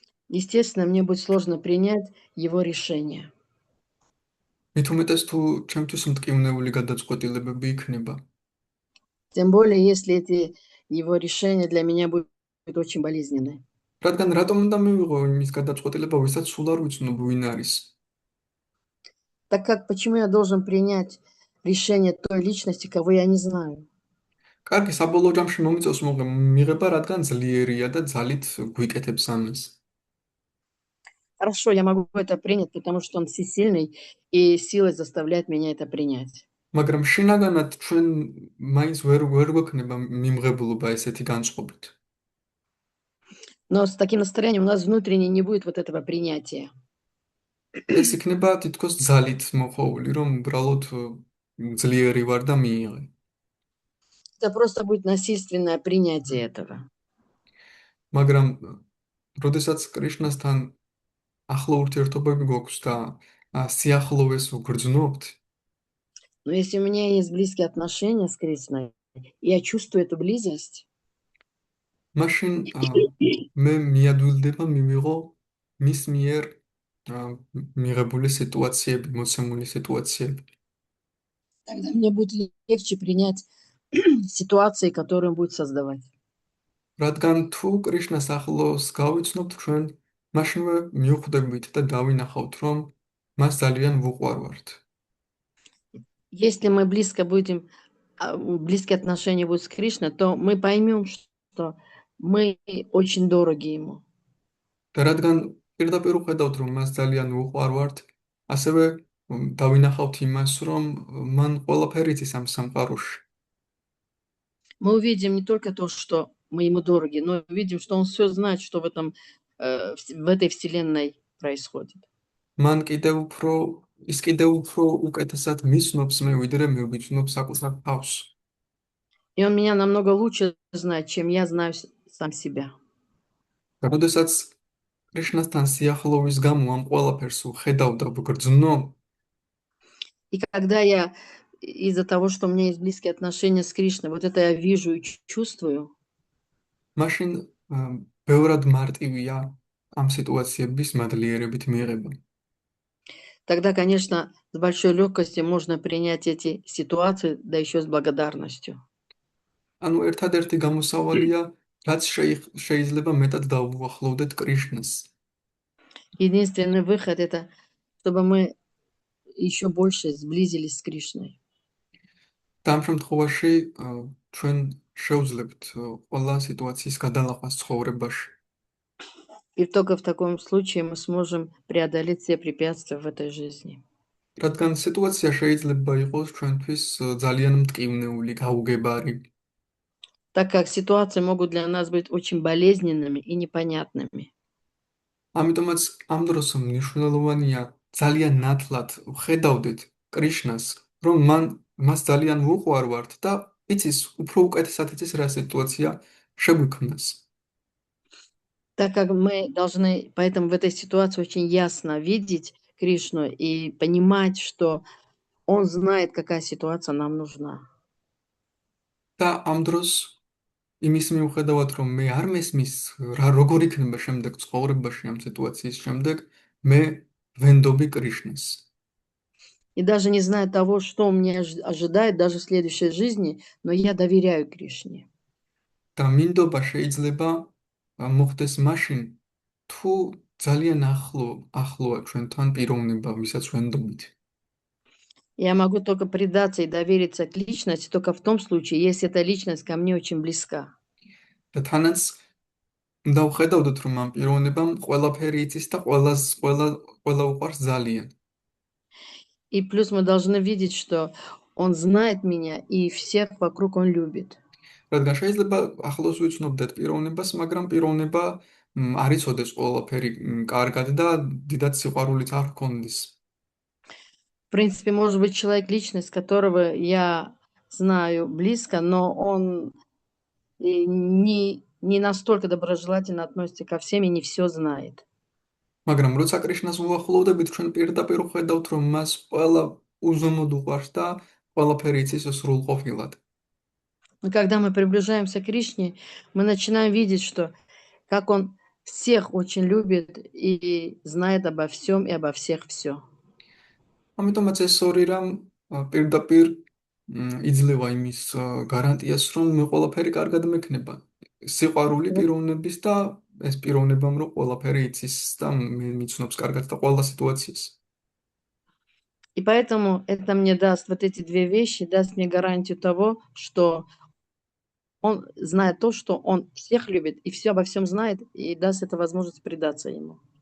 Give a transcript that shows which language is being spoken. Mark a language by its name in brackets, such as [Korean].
[Russian] естественно, мне будет сложно принять его решение. [Georgian] მით უმეტეს თუ ჩემთვის მტკივნეული გადაწყვეტილებები იქნება. [Russian] Тем более, если эти его решения для меня будут очень болезненные. [Georgian] რადგან რატომ უნდა მივიღო იმის გადაწყვეტილება, ვისაც სულ არ ვიცნობ ვინ არის? [Russian] Так как почему я должен принять решение той личности, кого я не знаю? [Georgian] კარგი, საბოლოო ჯამში მომიწევს მიღება, რადგან ძლიერია და ძალით გვიკეთებს ამას. [Russian] Хорошо, я могу это принять, потому что он всесильный, и силой заставляет меня это принять. [Georgian] მაგრამ შინაგანად ჩვენ მაინც ვერ გვექნება მიმღებლობა ესეთი განწყობით. [Russian] Но с таким настроением у нас внутренне не будет вот этого принятия. [Georgian] ეს იქნება თითქოს ძალით მოხოვული, რომ უბრალოდ ძლიერი ვარ და მიიღე. [Russian] Это просто будет насильственное принятие этого. [Georgian] მაგრამ როდესაც კრიშნასთან ახლო ურთიერთობები გვაქვს და სიახლოვეს ვგრძნობთ, [Russian] Но если у меня есть близкие отношения с Кришной, я чувствую эту близость, [Georgian] მაშინ მე მიადვილდება მივიღო მის მიერ მიღებული სიტუაციები, მოცემული სიტუაციები. [Russian] тогда мне будет легче принять ситуации, которые он будет создавать. [Georgian] რადგან თუ კრიშნას ახლოს გავიცნობთ ჩვენ, მაშინვე მივხვდებით და დავინახავთ, რომ მას ძალიან ვუყვარვართ. [Russian] Если мы близко будем, близкие отношения будут с Кришной, то мы поймем, что мы очень дороги ему. [Georgian] და რადგან პირდაპირ ვხედავთ, რომ მას ძალიან ვუყვარვართ, ასევე დავინახავთ იმას, რომ მან ყველაფერი იცის ამ სამყაროში. [Russian] Мы увидим не только то, что мы ему дороги, но увидим, что он все знает, что в этой вселенной происходит. [Georgian] მან კიდევ უფრო უკეთესად მიცნობს მე, ვიდრე მე ვიცნობ საკუთარ თავს. [Russian] И он меня намного лучше знает, чем я знаю сам себя. [Georgian] და როდესაც კრიშნასთან სიახლოვის გამო ამ ყველაფერს ვხედავ და ვგრძნო, [Russian] И когда я из-за того, что у меня есть близкие отношения с Кришной, вот это я вижу и чувствую, [Georgian] მაშინ ბევრად მარტივია ამ სიტუაციების მადლიერებით მიღება. [Russian] тогда, конечно, с большой легкостью можно принять эти ситуации, да еще с благодарностью. [Georgian] ანუ ერთადერთი გამოსავალია, რაც შეიძლება მეტად დავუახლოვდეთ კრიშნას. [Russian] Единственный выход – это чтобы мы еще больше сблизились с Кришной. [Georgian] და ამ შემთხვევაში ჩვენ შევძლებთ ყველა სიტუაციის გადალახვას ცხოვრებაში. [Russian] И только в таком случае мы сможем преодолеть все препятствия в этой жизни. [Georgian] რადგან სიტუაცია შეიძლება იყოს ჩვენთვის ძალიან მტკივნეული, გაუგებარი. [Russian] Так как ситуации могут для нас быть очень болезненными и непонятными. [Georgian] ამიტომაც ამ დროს მნიშვნელოვანია ძალიან ნათლად ვხედავდეთ კრიშნას, რომ მას ძალიან ვუყვარვართ და იცის, უფრო უკეთესად იცის რა სიტუაცია შეგვიქმნას. [Russian] Так как мы должны поэтому в этой ситуации очень ясно видеть Кришну и понимать, что он знает, какая ситуация нам нужна. [Georgian] და ამ დროს იმის მიუხედავად, რომ მე არ მესმის რა როგორ იქნება შემდეგ ცხოვრებაში ამ სიტუაციის შემდეგ, მე ვენდობი კრიშნას. [Russian] И даже не зная того, что меня ожидает даже в следующей жизни, но я доверяю Кришне. [Georgian] და მინდობა შეიძლება მოხდეს მაშინ, თუ ძალიან ახლოა ჩვენთან პიროვნება, ვისაც ვენდობით. [Russian] Я могу только предаться и довериться к личности только в том случае, если эта личность ко мне очень близка. [Georgian] და თანაც უნდა ვხედავდეთ, რომ ამ პიროვნებამ ყველაფერი იცის და ყველა უყვარს ძალიან. [Russian] И плюс мы должны видеть, что он знает меня и всех вокруг он любит. [Georgian] რადგან შეიძლება ახლოს ვიცნობდეთ პიროვნებას, მაგრამ პიროვნება არ იცოდეს ყველაფერი კარგად და დიდად სიყვარულიც არ ჰქონდეს. [Russian] В принципе, может быть человек, личность которого я знаю близко, но он не настолько доброжелательно относится ко всем и не все знает. [Georgian] მაგრამ როცა კრიშნას უახლოვდებით, ჩვენ პირდაპირ ვხედავთ, რომ მას ყველა უზომოდ უყვარს და ყველაფერი იცის სრულყოფილად. [Russian] Но когда мы приближаемся к Кришне, мы начинаем видеть, что как он всех очень любит и знает обо всем и обо всех все. [Georgian] ამიტომაც ეს ორი რამ პირდაპირ იძლევა იმის გარანტიას, რომ მე ყველაფერი კარგად მექნება. სიყვარული პიროვნების და ეს პიროვნებამ რომ ყველაფერი იცის და მე მიცნობს კარგად და ყველა სიტუაციას. [Russian] И поэтому это мне даст, вот эти две вещи, даст мне гарантию того, что он знает то, что он всех любит и все обо всем знает, и даст это возможность предаться ему.